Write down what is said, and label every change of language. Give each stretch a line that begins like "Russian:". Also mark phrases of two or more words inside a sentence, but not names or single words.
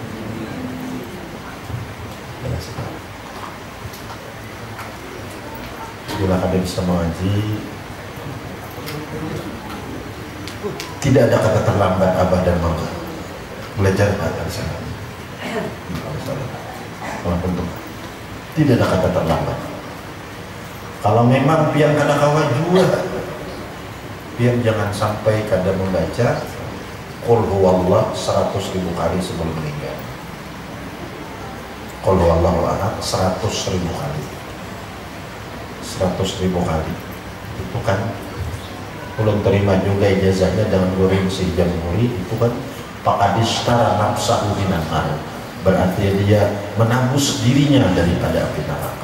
Banjar: Bila kalian bisa mengaji, tidak ada kata terlambat abah dan mama. Belajar akan sana. Tidak ada kata terlambat. Kalau memang pian kada kawan juga, pian jangan sampai kada membaca
Arabic: Qul huwallah
Banjar: 100.000 kali sebelum meninggal.
Arabic: Qul huwallahu ahad
Banjar: 100.000 kali. 100.000 kali. Itu kan belum terima juga ijazahnya dengan guru si Jamhuri, itu kan
Arabic: faqadistara nafsahu binar.
Banjar: Berarti dia menembus dirinya daripada api neraka.